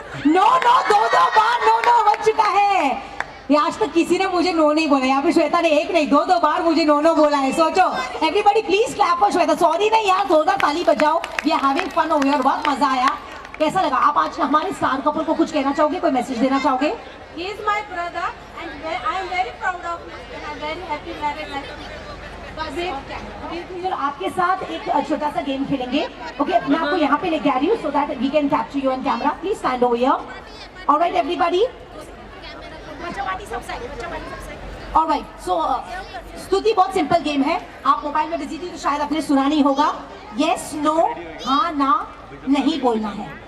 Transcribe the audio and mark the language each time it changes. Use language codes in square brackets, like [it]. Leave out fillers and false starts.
[hi] No no, दो बार no no हो चुका है। ये आज तक किसी ने मुझे नो नहीं बोला। यहाँ पे श्वेता ने एक नहीं दो बार मुझे नो नो बोला है। सोचो, [en] everybody please clap for [hi] Shweta. Sorry नहीं यार, जोरदार ताली बजाओ। [en] we are having fun over here, [hi] बहुत मजा आया। कैसा लगा? आप आज हमारे स्टार कपल को कुछ कहना चाहोगे, कोई मैसेज देना चाहोगे? [en] He is my brother and I am very proud of him and I am very happy married life. [hi] आपके साथ एक छोटा सा गेम खेलेंगे। ओके, मैं आपको यहाँ पे लेके आ रही हूँ [en] So that we can capture you on camera. Please stand over here. Alright everybody, alright, [hi] सो स्तुति, बहुत सिंपल गेम है। आप मोबाइल में बिजी थी तो शायद आपने सुना नहीं होगा। यस नो, हाँ ना, नहीं बोलना है।